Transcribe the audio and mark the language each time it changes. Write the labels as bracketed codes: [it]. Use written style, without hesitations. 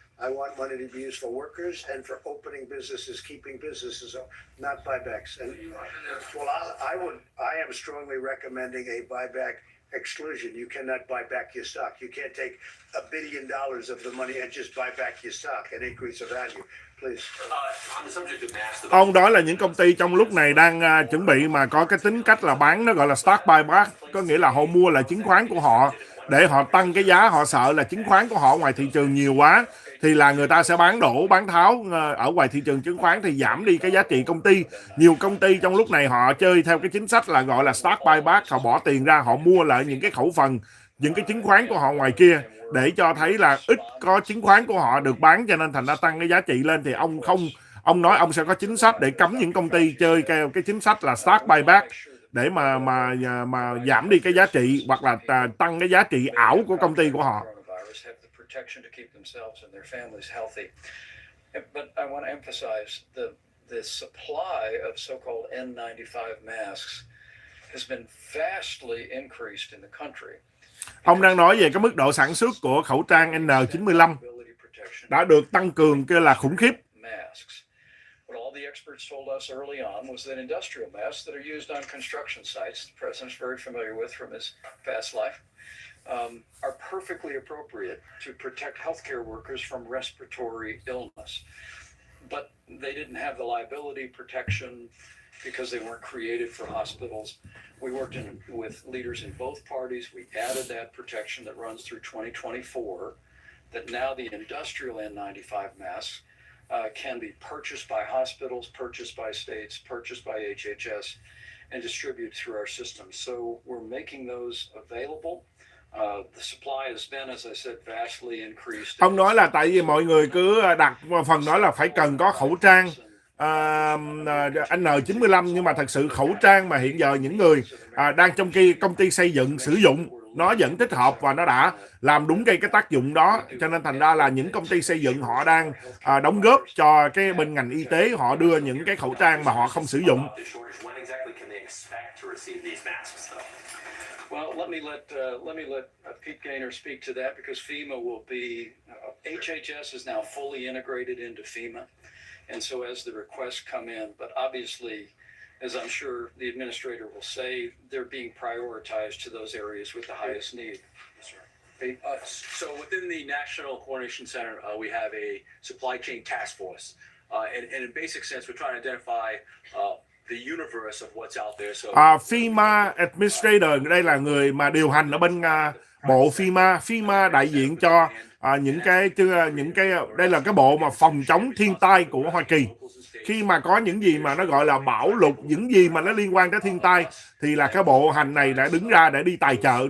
[en] I want money to be used for workers and for opening businesses, keeping businesses, not buybacks. And well, I am strongly recommending a buyback exclusion. You cannot buy back your stock. You can't take $1 billion of the money and just buy back your stock and increase the value. Please. On the subject of mass, [vi] Ông nói là những công ty trong lúc này đang chuẩn bị mà có cái tính cách là bán, nó gọi là stock buyback, có nghĩa là họ mua lại chứng khoán của họ để họ tăng cái giá. Họ sợ là chứng khoán của họ ngoài thị trường nhiều quá thì là người ta sẽ bán đổ, bán tháo ở ngoài thị trường chứng khoán thì giảm đi cái giá trị công ty. Nhiều công ty trong lúc này họ chơi theo cái chính sách là gọi là stock buyback, họ bỏ tiền ra, họ mua lại những cái khẩu phần, những cái chứng khoán của họ ngoài kia để cho thấy là ít có chứng khoán của họ được bán, cho nên thành ra tăng cái giá trị lên. Thì ông nói ông sẽ có chính sách để cấm những công ty chơi theo cái chính sách là stock buyback để mà giảm đi cái giá trị hoặc là tăng cái giá trị ảo của công ty của họ. [en] Protection to keep themselves and their families healthy. But I want to emphasize the supply of so-called N95 masks has been vastly increased in the country. [vi] Ông đang nói về cái mức độ sản xuất của khẩu trang N95 đã được tăng cường kia là khủng khiếp. [en] What all the experts told us early on was that industrial masks that are used on construction sites, the president's very familiar with from his past life, are perfectly appropriate to protect healthcare workers from respiratory illness. But they didn't have the liability protection because they weren't created for hospitals. We worked with leaders in both parties. We added that protection that runs through 2024, that now the industrial N95 masks can be purchased by hospitals, purchased by states, purchased by HHS, and distributed through our system. So we're making those available. The supply has been, as I said, vastly increased. [vi] Ông nói là tại vì mọi người cứ đặt phần nói là phải cần có khẩu trang N95, nhưng mà thật sự khẩu trang mà hiện giờ những người đang trong công ty xây dựng sử dụng nó vẫn thích hợp và nó đã làm đúng cái tác dụng đó, cho nên thành ra là những công ty xây dựng họ đang đóng góp cho cái bên ngành y tế, họ đưa những cái khẩu trang mà họ không sử dụng. [en] Well, let me let Pete Gaynor speak to that because FEMA will be HHS is now fully integrated into FEMA, and so as the requests come in, but obviously, as I'm sure the administrator will say, they're being prioritized to those areas with the highest need. Yes, sir. Pete? So within the National Coordination Center, we have a supply chain task force, and in basic sense, we're trying to identify the universe of what's out there. So [vi] FEMA Administrator, đây là người mà điều hành ở bên bộ FEMA. FEMA đại diện cho những cái đây là cái bộ mà phòng chống thiên tai của Hoa Kỳ. Khi mà có những gì mà nó gọi là bão lụt, những gì mà nó liên quan tới thiên tai thì là cái bộ hành này đã đứng ra để đi tài trợ.